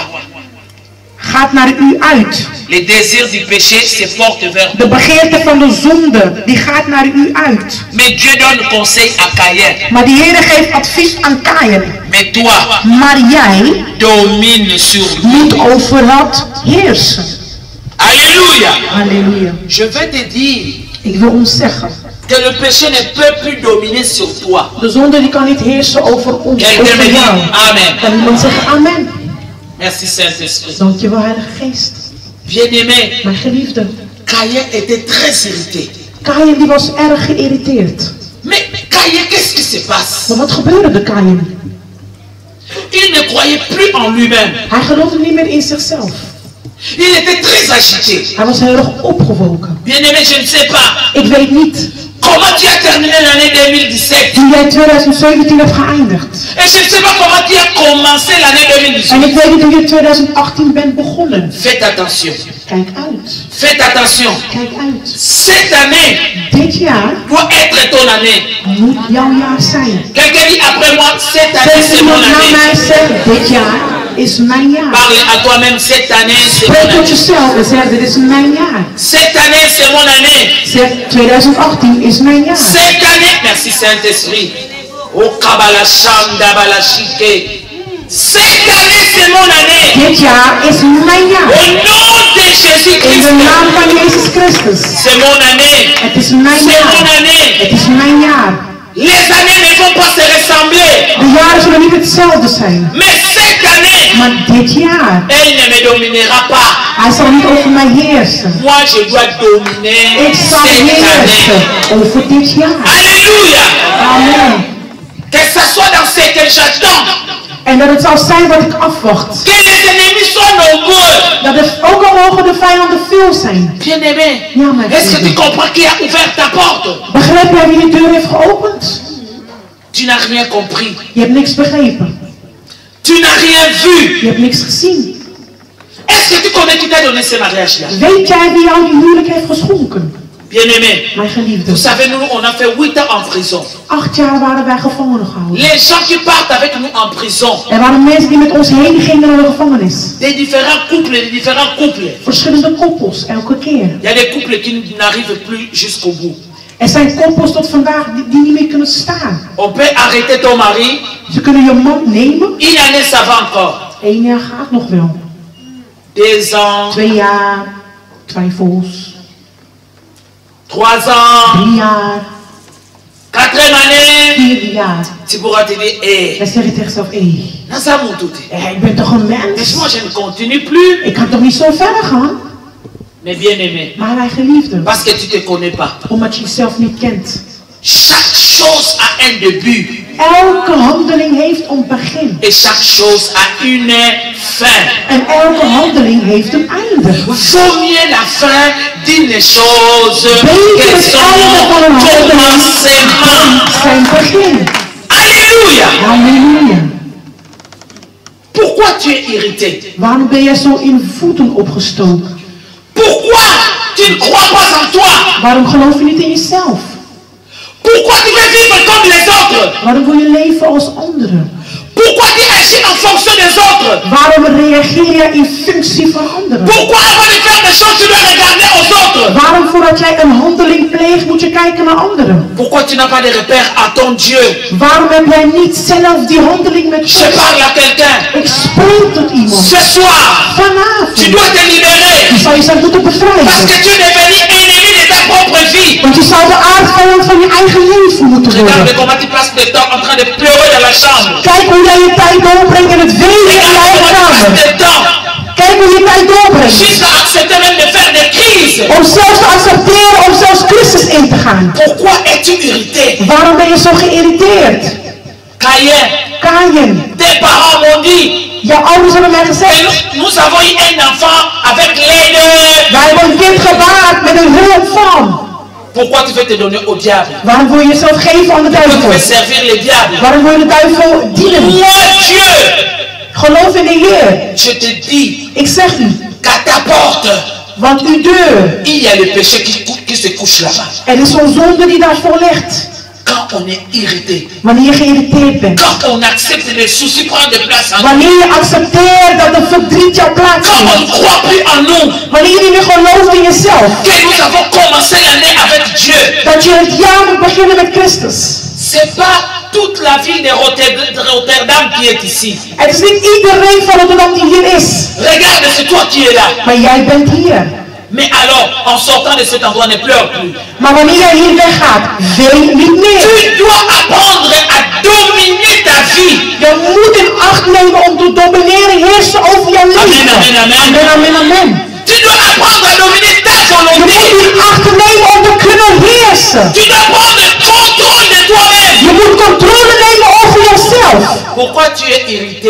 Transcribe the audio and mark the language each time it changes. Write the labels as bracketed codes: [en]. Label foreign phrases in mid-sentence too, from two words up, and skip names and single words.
[nl] gaat naar u uit. [fr] Les désirs du péché se portent vers toi. [nl] De begeerte van de zonde, die gaat naar u uit. [fr] Mais Dieu donne conseil à Caïn. [nl] Maar de Heer geeft advies aan Kaïn. [fr] Mais toi, [nl] Maar jij [fr] domine sur lui. [nl] moet over dat heersen. [fr] Alléluia. [nl] Halleluja. [fr] Je vais te dire [nl] Ik wil ons zeggen, [fr] que le péché ne peut plus dominer sur toi. [nl] de zonde die kan niet heersen over ons, [fr] Quelqu'un me [nl] over [fr] dit [nl] jou. Amen. Kan iemand zeggen amen? [fr] Merci Saint-Esprit. [nl] Dankjewel Heilige Geest. [fr] Bien-aimé, [nl] Mijn geliefde, [fr] Caïn était très irrité. [nl] Kaïn die was erg geïrriteerd. [fr] Mais Caïn, qu'est-ce qui se passe? [nl] Maar wat gebeurde de Kaïn? [fr] Il ne croyait plus en lui-même. [nl] Hij geloofde niet meer in zichzelf. [fr] Il était très agité. [nl] Hij was heel erg opgewoken. [fr] Bien-aimé, je ne sais pas. [nl] Ik weet niet [fr] Comment tu as terminé l'année 2017? [nl] hoe jij 2017 hebt geëindigd. [fr] Et je ne sais pas comment tu as commencé l'année [nl] En 2018. ik weet niet hoe je 2018 bent begonnen. [fr] Faites attention. [nl] Kijk uit. [fr] Faites attention. [nl] Kijk uit. [fr] Cette année [nl] Dit jaar [fr] doit être ton année. [nl] moet jouw jaar zijn. [fr] Quelqu'un dit après moi, cette année [nl] Zeg [fr] c'est mon [nl] iemand naar [fr] année. [nl] mij zegt, dit jaar is mijn jaar. [fr] Parle à toi-même, cette année c'est mon [nl] Spreek tot [fr] année. [nl] jezelf en zeg, dit is mijn jaar. [fr] Cette année c'est mon année. [nl] Zeg, 2018 is mijn jaar. [fr] Cette année, merci Saint-Esprit. Oh Kabbalah Shanda Balashike. Cette année c'est mon année. [nl] Dit jaar is mijn [fr] Au [nl] jaar. [fr] nom de [nl] In [fr] Jésus-Christ. [nl] de naam van Jezus Christus. [fr] C'est mon année. [nl] Het is mijn [fr] C'est mon [nl] jaar. [fr] année. [nl] Het is mijn jaar. [fr] Les années ne vont pas se ressembler. [nl] De jaren zullen niet hetzelfde zijn. [fr] Mais cette année, [nl] Maar dit jaar, [fr] elle ne me dominera pas. [nl] hij zal niet over mij heersen. [fr] Moi, je dois dominer [nl] Ik zal [fr] cette [nl] heersen [fr] année. [nl] over dit jaar. [fr] Alléluia. Amen. Que ce soit dans ce que j'attends. [nl] En dat het zal zijn wat ik afwacht. [fr] Que les ennemis soient nombreux. [nl] Dat het ook al mogen de vijanden veel zijn. [fr] Bien-aimé, [nl] Ja, mijn [fr] est-ce que tu [nl] vrienden. [fr] comprends qui a ouvert ta porte? [nl] Begrijp jij wie de deur heeft geopend? [fr] Tu n'as rien compris. [nl] Je hebt niks begrepen. [fr] Tu n'as rien vu. [nl] Je hebt niks gezien. [fr] Est-ce que tu connais qui t'a donné ce mariage-là? [nl] Weet jij wie jou die huwelijk heeft geschonken? [fr] Bien-aimé, [nl] Mijn geliefde. [fr] vous savez, nous, on a fait 8 ans en prison. [nl] 8 jaar waren wij gevangen gehouden. [fr] Les gens qui partent avec nous en prison, [nl] Er waren mensen die met ons heen gingen naar de gevangenis. [fr] des différents couples. [nl] Verschillende koppels, elke keer. [fr] Il y a des couples qui n'arrivent plus jusqu'au bout. [nl] Er zijn koppels tot vandaag die niet meer kunnen staan. [fr] On peut arrêter ton mari, [nl] Ze kunnen je man nemen. [fr] 1 année ça va encore. [nl] 1 jaar gaat nog wel. [fr] 2 ans, [nl] 2 jaar, twijfels. [fr] 3 ans, [nl] 3 jaar, [fr] 4e année. [nl] 4 jaar. [fr] Tu pourras te dire, [nl] Dan zeg je tegen jezelf, ik ben toch een [fr] mais [nl] mens? [fr] moi je ne continue plus. [nl] Ik kan toch niet zo verder gaan? [fr] Mais bien aimé, [nl] Maar mijn geliefde, [fr] parce que tu ne te connais pas. [nl] omdat je jezelf niet kent. [fr] Chaque chose a un début [nl] Elke handeling heeft een begin. [fr] et chaque chose a une fin. [nl] En elke handeling heeft een einde. [fr] Vaut mieux la fin d'une chose [nl] Beter [fr] que [nl] het [fr] son [nl] einde van een handeling [fr] commencement. [nl] zijn begin. [fr] Alléluia. [nl] Halleluja. [fr] Pourquoi tu es irrité? [nl] Waarom ben jij zo in voeten opgestoken? [fr] Pourquoi tu ne crois pas en toi? [nl] Waarom geloof je niet in jezelf? [fr] Pourquoi tu veux vivre comme les autres? [nl] Waarom wil je leven als anderen? [fr] Pourquoi tu agis en fonction des autres? [nl] Waarom reageer jij in functie van anderen? [fr] Pourquoi avant de faire des choses tu dois regarder aux autres? [nl] Waarom voordat jij een handeling pleegt moet je kijken naar anderen? [fr] Pourquoi tu n'as pas de repère à ton Dieu? [nl] Waarom heb jij niet zelf die handeling met [fr] Je [nl] God? [fr] parle à quelqu'un. [nl] Ik spreek tot iemand. [fr] Ce soir, tu [nl] Vanavond. [fr] dois te libérer. [nl] Je zou jezelf moeten [fr] Parce [nl] bevrijden. [fr] que tu es devenu ennemi de ta propre vie. [nl] Want je zou de aardvijand van je eigen leven moeten [fr] Regarde [nl] worden. [fr] comment tu passes le temps en train de pleurer dans la chambre. [nl] Kijk hoe jij je tijd doorbrengt in het wenen in je [fr] Regarde [nl] eigen [fr] comment tu [nl] kamer. [fr] passes le temps [nl] Kijk hoe je tijd doorbrengt. [fr] jusqu'à accepter même de faire des crises. [nl] Om zelfs te accepteren om zelfs crisis in te gaan. [fr] Pourquoi es-tu irrité? [nl] Waarom ben je zo geïrriteerd? [fr] Caïn, [nl] Kaïn, [fr] tes parents m'ont dit, [nl] jouw ouders hebben mij [fr] et [nl] gezegd, [fr] nous avons eu un enfant avec l'aide. [nl] wij hebben een kind gebaard met een hulp van. [fr] Pourquoi tu veux te donner au diable? [nl] Waarom wil je jezelf geven aan de [fr] Pourquoi tu veux [nl] duivel? [fr] servir le diable? [nl] Waarom wil je de duivel dienen? [fr] Moi, Dieu, [nl] Geloof in de Heer. [fr] je te dis [nl] Ik zeg u, [fr] qu'à ta porte, [nl] want uw deur, [fr] il y a le péché qui se couche là-bas. [nl] er is zo'n zonde die daarvoor ligt. [fr] Quand on est irrité, [nl] Wanneer je geïrriteerd bent. [fr] quand on accepte que les soucis prennent de place en nous, [nl] Wanneer je accepteert dat de verdriet jouw plaats [fr] quand on ne [nl] heeft. [fr] croit plus en nous, [nl] Wanneer je niet meer gelooft in jezelf. [fr] que nous avons commencé l'année avec Dieu, [nl] Dat je het jaar moet beginnen met Christus. [fr] c'est pas toute la ville de Rotterdam qui est ici. [nl] Het is niet iedereen van Rotterdam die hier is. [fr] Regarde, c'est toi qui es là. [nl] Maar jij bent hier. [fr] Mais alors, en sortant de cet endroit, ne pleure plus. [nl] Maar wanneer jij hier weggaat, ween niet meer. [fr] Tu dois apprendre à dominer ta vie. [nl] Je moet in acht nemen om te domineren, heersen over jouw leven. [fr] Amen, amen, amen. [nl] Amen, amen, amen. [fr] Tu dois apprendre à dominer ta [nl] Je moet [fr] volonté. [nl] in acht nemen om te kunnen heersen. [fr] Tu dois prendre contrôle de toi-même. [nl] Je moet controle nemen over jezelf. [fr] Pourquoi tu es irrité?